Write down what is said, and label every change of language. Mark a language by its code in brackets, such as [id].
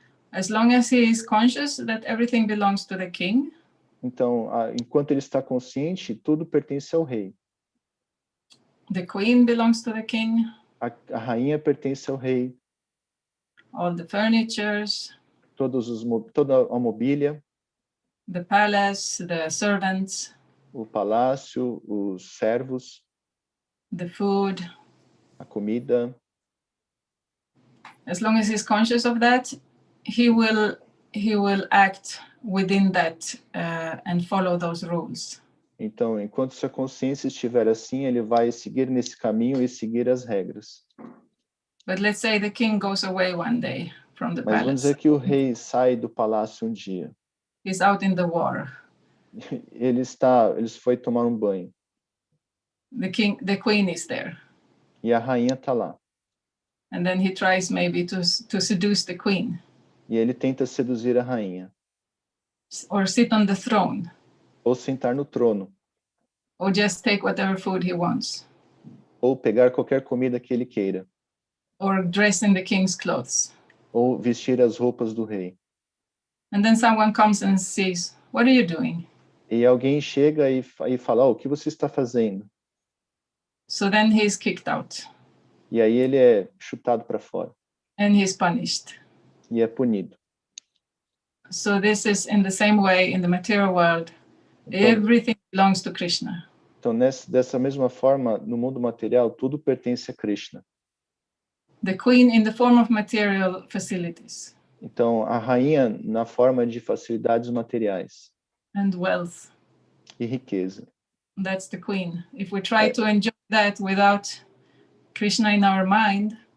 [en] As long as he is conscious that everything belongs to the king. [pt] Então, enquanto ele está consciente, tudo pertence ao rei. [en] The queen belongs to the king. [pt] A rainha pertence ao rei. [en] All the furnitures. [pt] Toda a mobília. [en] The palace, the servants. [pt] O palácio, os servos. [en] The food. [pt] A comida. [en] As long as he's conscious of that, he will act within that and follow those rules. [pt] Então, enquanto sua consciência estiver assim, ele vai seguir nesse caminho e seguir as regras. [en] But let's say the king goes away one day from the palace. [pt] Vamos dizer que o rei sai do palácio um dia. [en] He's out in the war. [pt] Ele foi tomar um banho. [en] The queen is there. [pt] E a rainha está lá. [en] And then he tries maybe to seduce the queen. [pt] E ele tenta seduzir a rainha. [en] Or sit on the throne. [pt] Ou sentar no trono. [en] Or just take whatever food he wants. [pt] Ou pegar qualquer comida que ele queira. [en] Or dress in the king's clothes. [pt] Ou vestir as roupas do rei. [en] And then someone comes and says, "What are you doing?" [pt] E alguém chega e fala, o que você está fazendo? [en] So then he's kicked out. [pt] E aí ele é chutado para fora. [en] And he's punished. [pt] E é punido. [en] So this is in the same way in the material world. Everything belongs to Krishna. [pt] Então, dessa mesma forma, no mundo material, tudo pertence a Krishna. [en] The queen in the form of material facilities. [pt] Então, a rainha na forma de facilidades materiais. [en] And wealth. [pt] E riqueza. [en] That's the queen. If we try to enjoy that without Krishna in our mind.